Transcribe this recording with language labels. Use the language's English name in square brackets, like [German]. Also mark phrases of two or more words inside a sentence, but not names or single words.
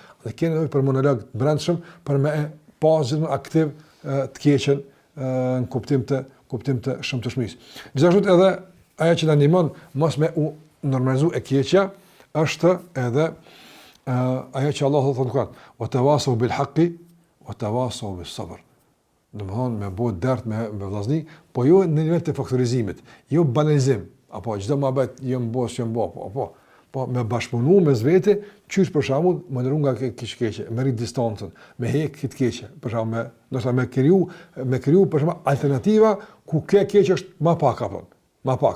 [Albanian] Dhe keni nevojë për monolog të brendshëm për me pas gjithmonë aktiv të keqen në kuptim të shëmtueshmërisë. Gjithashtu edhe ajo që na ndihmon mos me u normalizu e keqja është edhe ajo që Allah thotë kur [Arabic] وتواصوا بالحق وتواصوا بالصبر. [Albanian] Domthon me bëu dert me vllazni, po jo në nivel të faktorizimit, jo banalizim, apo çdo mohabet jo mbos, po me bashkëpunu me vetë, qysh për shembull, më ndërru nga keqja, me rit distancën, me hek këtë keqje, për shembull, ndoshta me kriju për shembull alternativa ku kjo keqje është më pak apo, më pak.